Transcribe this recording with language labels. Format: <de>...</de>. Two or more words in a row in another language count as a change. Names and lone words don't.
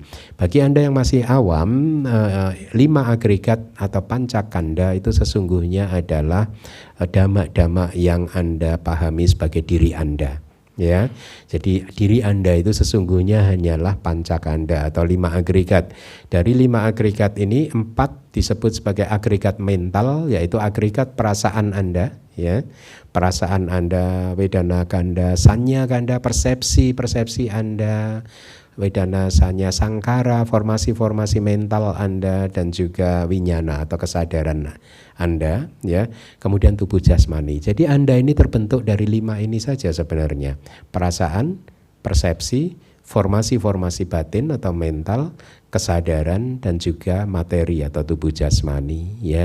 <id>Bagi Anda yang masih awam, 5 agregat atau pancakanda itu sesungguhnya adalah dhamma-dhamma yang Anda pahami sebagai diri Anda. Ya, jadi diri Anda itu sesungguhnya hanyalah pancakanda atau 5 agregat. Dari 5 agregat ini 4 disebut sebagai agregat mental, yaitu agregat perasaan Anda, ya. Perasaan Anda,</id> <pi>wedana kanda, sanya kanda,</pi> <id>persepsi Anda,</id> <pi>wedana sanya sangkara,</pi> <id>formasi-formasi mental Anda dan juga winyana atau kesadaran Anda, ya. Kemudian tubuh jasmani. Jadi Anda ini terbentuk dari 5 ini saja sebenarnya. Perasaan, persepsi, formasi-formasi batin atau mental, kesadaran dan juga materi atau tubuh jasmani, ya.</id>